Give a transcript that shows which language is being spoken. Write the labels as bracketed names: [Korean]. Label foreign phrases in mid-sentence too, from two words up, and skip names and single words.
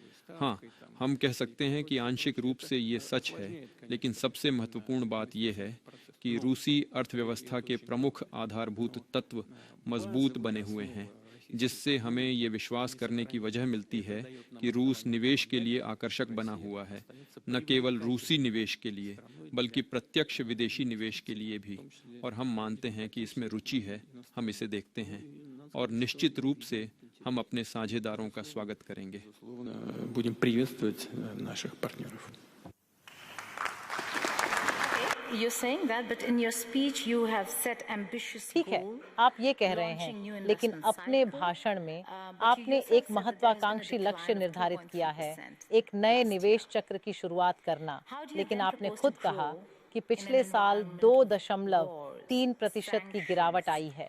[Hindi] हाँ, हम कह सकते हैं कि आंशिक रूप से ये सच है, लेकिन सबसे महत्वपूर्ण बात यह है कि रूसी अर्थव्यवस्था के प्रमुख आधारभूत तत्व मजबूत बने हुए हैं, जिससे हमें ये विश्वास करने की वजह मिलती है कि रूस निवेश के लिए आकर्षक बना हुआ है, न केवल रूसी निवेश के लिए बल्कि प्रत्यक्ष विदेशी निवेश के लिए भी। और हम मानते हैं कि इसमें रुचि है, हम इसे देखते हैं और निश्चित रूप से हम अपने साझेदारों का स्वागत करेंगे। [Russian] Будем приветствовать наших партнеров. [English] You're saying that, but in your speech you have set ambitious [Hindi] ठीक है, [English] goal. [Hindi] आप ये कह रहे हैं, लेकिन अपने भाषण में आपने एक महत्वाकांक्षी लक्ष्य निर्धारित किया है, एक नए निवेश चक्र की शुरुआत करना। लेकिन आपने खुद कहा कि पिछले साल 2.3% की गिरावट आई है।